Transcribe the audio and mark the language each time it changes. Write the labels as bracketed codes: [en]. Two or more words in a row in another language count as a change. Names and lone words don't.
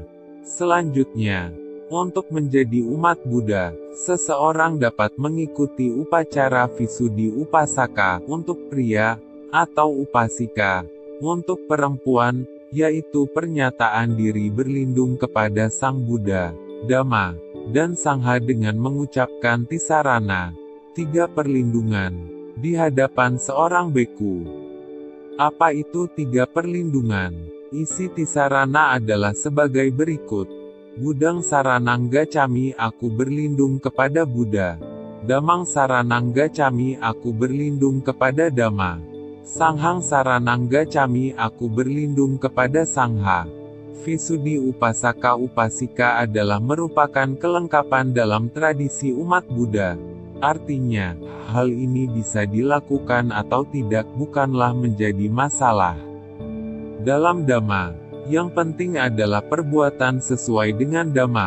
[id] Selanjutnya, untuk menjadi umat Buddha, seseorang dapat mengikuti upacara Visuddhi Upasaka untuk pria, atau upasika untuk perempuan, yaitu pernyataan diri berlindung kepada Sang Buddha, Dhamma, dan Sangha dengan mengucapkan tisarana, 3 perlindungan, di hadapan seorang beku. Apa itu 3 perlindungan? Isi tisarana adalah sebagai berikut. [pi] Buddhang saranang gacchami, [id] aku berlindung kepada Buddha. [pi] Dhammang saranang gacchami, [id] aku berlindung kepada Dhamma. [pi] Sanghang saranang gacchami, [id] aku berlindung kepada Sangha. Visuddhi Upasaka Upasika adalah merupakan kelengkapan dalam tradisi umat Buddha. Artinya, hal ini bisa dilakukan atau tidak bukanlah menjadi masalah. Dalam Dhamma, yang penting adalah perbuatan sesuai dengan Dhamma.